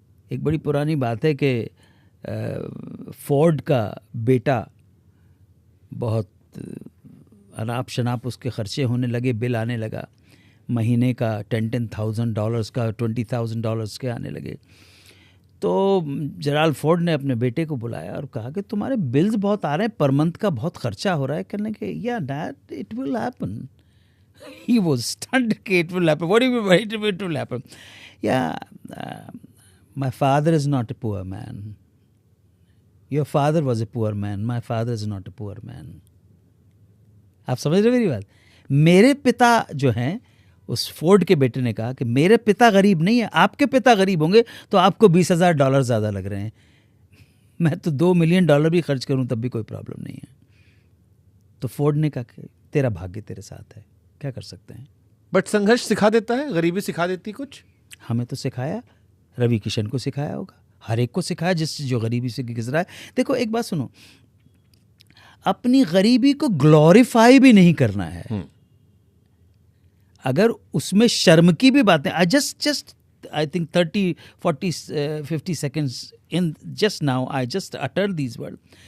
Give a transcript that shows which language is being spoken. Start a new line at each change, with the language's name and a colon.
Hindi: एक बड़ी पुरानी बात है कि फोर्ड का बेटा बहुत अनाप शनाप उसके खर्चे होने लगे, बिल आने लगा महीने का $10,000 का, $20,000 के आने लगे। तो जेराल्ड फोर्ड ने अपने बेटे को बुलाया और कहा कि तुम्हारे बिल्स बहुत आ रहे हैं, पर मंथ का बहुत खर्चा हो रहा है। कहने के
English: या dad it will happen. He was stunned कि it will happen, what do you mean it will happen? या my father is not a poor man. Your father was a poor man. My father is not a poor man.
Hindi: आप समझ रहे मेरी बात? मेरे पिता जो हैं, उस फोर्ड के बेटे ने कहा कि मेरे पिता गरीब नहीं है, आपके पिता गरीब होंगे तो आपको $20,000 ज़्यादा लग रहे हैं। मैं तो $2 मिलियन भी खर्च करूं तब भी कोई प्रॉब्लम नहीं है। तो फोर्ड ने कहा कि तेरा भाग्य तेरे साथ है, क्या कर सकते हैं। बट संघर्ष सिखा देता है, गरीबी सिखा देती कुछ। हमें तो सिखाया, रवि किशन को सिखाया होगा, हर एक को सिखाया जो गरीबी से गुजरा है। देखो एक बात सुनो, अपनी गरीबी को ग्लोरीफाई भी नहीं करना है। अगर उसमें शर्म की भी बातें, just
English: I think 30, 40, 50 seconds in just now, I just uttered these words.